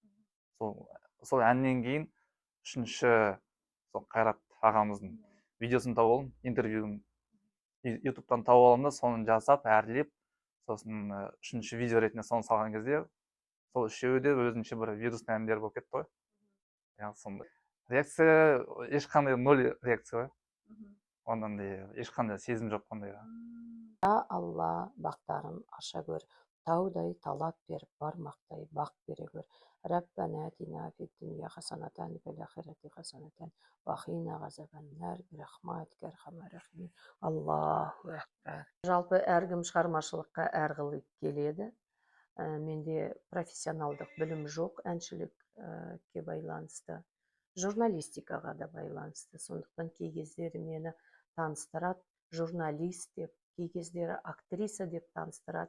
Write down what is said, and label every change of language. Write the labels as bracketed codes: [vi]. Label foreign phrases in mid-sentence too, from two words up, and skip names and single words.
[kk] Сол әннен кейін 3-ші сол Қайрат ағамыздың видеосын тауып алдым, интервьюін ютубтан тауып алдым да, соны жасап, әрлеп, сосын 3-ші видео ретінде соны салған кезде, сол үшеуі де өзінше бір вирусный әндер болып кетті ғой. Сондай. Реакция ешқандай 0 реакция. Ондан ешқандай сезім жоқ қандайға. Алла бақтарын аша көр, таудай талап беріп, бармақтай бақ бере көр. [ar] ربنا آتنا في الدنيا حسنة في الآخرة حسنة وقنا عذاب النار برحمتك أرحم الراحمين. الله أكبر. [kk] Жалпы әркім шығармашылыққа әрқилы келеді. Менде профессионалдық білім жоқ, әншілікке байланысты, журналистикаға да байланысты. Сондықтан кей кездері мені таныстырады журналист деп, кей кездері актриса деп таныстырады.